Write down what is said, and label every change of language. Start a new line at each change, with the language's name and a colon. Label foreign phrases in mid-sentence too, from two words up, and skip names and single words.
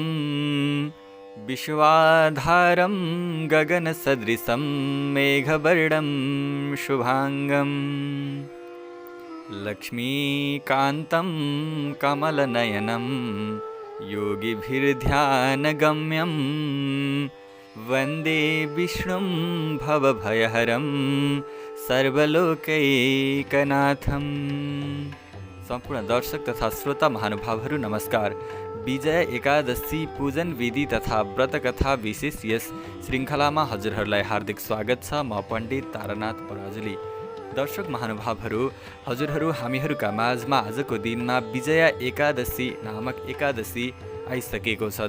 Sanskrit: विश्वाधारं गगनसदृशं मेघवर्णं शुभांगं लक्ष्मीकान्तं कमलनयनं योगिभिर्ध्यानगम्यं वन्दे विष्णुं भवभयहरं सर्वलोकैकनाथं।
Nepali: सम्पूर्ण दर्शक तथा श्रोता महानुभावहरू नमस्कार। विजय एकादशी पूजन विधि तथा व्रत कथा विशेष यस श्रृङ्खलामा हजुरहरूलाई हार्दिक स्वागत छ। म पण्डित तारानाथ पराजुली। दर्शक महानुभावहरू, हजुरहरू हामीहरूका माझमा आजको दिनमा विजय एकादशी नामक एकादशी आइसकेको छ।